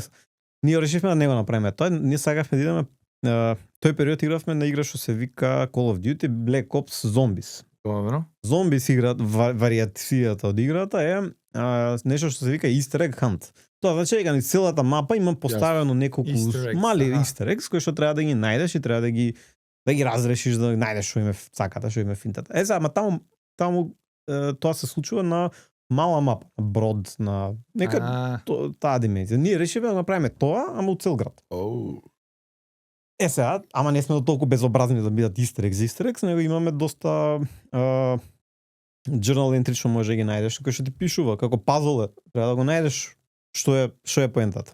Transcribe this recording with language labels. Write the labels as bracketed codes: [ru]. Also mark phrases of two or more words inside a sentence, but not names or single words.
[mk] Ние решивме да не го направиме тоа, ние сакавме да идеме тој период игравме на игра што се вика Call of Duty Black Ops Zombies. Добро. Zombies игра, вариацијата од играта е нешто што се вика Easter Egg Hunt. Тоа значи дека низ целата мапа има поставено неколку [en] Easter eggs, [mk] мали аха. [en] Easter eggs [mk] кои што треба да ги најдеш и треба да ги разрешиш, да најдеш што име цаката, што име финтата. Е, ама таму тоа се случува на мала мапа, на брод, на нека таа димензија. Ние решивме да направиме тоа, ама у цел град. Е сега, ама не сме до толку безобразни да бидат [en] Easter eggs, [mk] него имаме доста [en] journal entry [mk] што може да ги најдеш, кој што ти пишува како пазл е, треба да го најдеш што е поентата.